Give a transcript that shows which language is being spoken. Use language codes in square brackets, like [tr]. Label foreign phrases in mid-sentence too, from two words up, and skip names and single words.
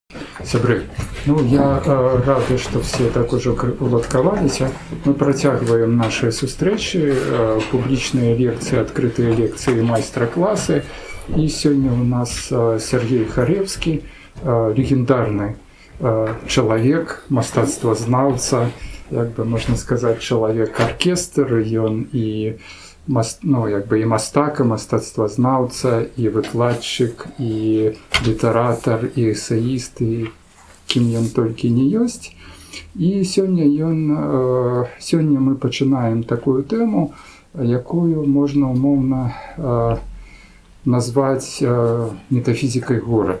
[be] Сябры, ну я рады, [ru] что все так уже уладкаваліся. [be] Мы працягваем наши сустрэчы, публічныя лекцыі, открытые лекцыі, майстра-классы. [ru] И сегодня у нас Сергей Харевский, легендарный человек, [be] мастацтвазнаўца, як бы [ru] можно сказать, человек-оркестр, [be] ён и ну, як бы і мастак, і мастацтвазнаўца, і выкладчык, і літаратар, і эсеіст, і кім ён толькі не ёсць. І сёння мы пачынаем такую тэму, якую можна умоўна назваць метафізікай горада.